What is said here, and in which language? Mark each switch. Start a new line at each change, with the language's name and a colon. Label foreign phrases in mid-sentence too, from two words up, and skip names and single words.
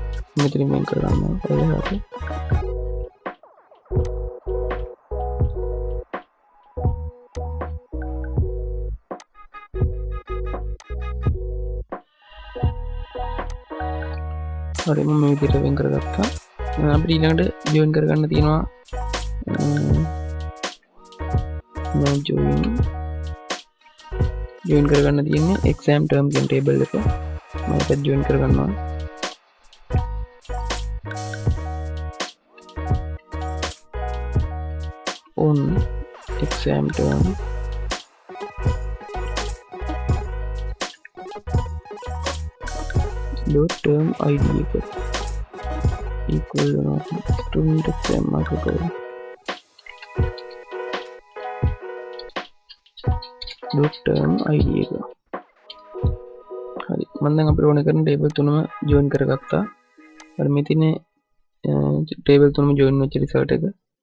Sinhala: මෙතනින් වෙන් කරගන්නවා ඔය හැටි. හරි මම මේ විදිහට වෙන් කරගත්තා. අපිට ඊළඟට ජොයින් කරගන්න තියෙනවා ජොයින් කරගන්න තියෙන්නේ
English: exam terms and table
Sinhala: එක. මම ඒක ජොයින් කරගන්නවා.
English: on exam term dot term id එක equal student exam mark එක dot term id එක.
Sinhala: හරි මම දැන් අපිට ඕන කරන ටේබල් තුනම ජොයින් කරගත්තා. හරි මේ තියෙන්නේ ටේබල් තුනම ජොයින් වෙච්ච රිසල්ට් එක.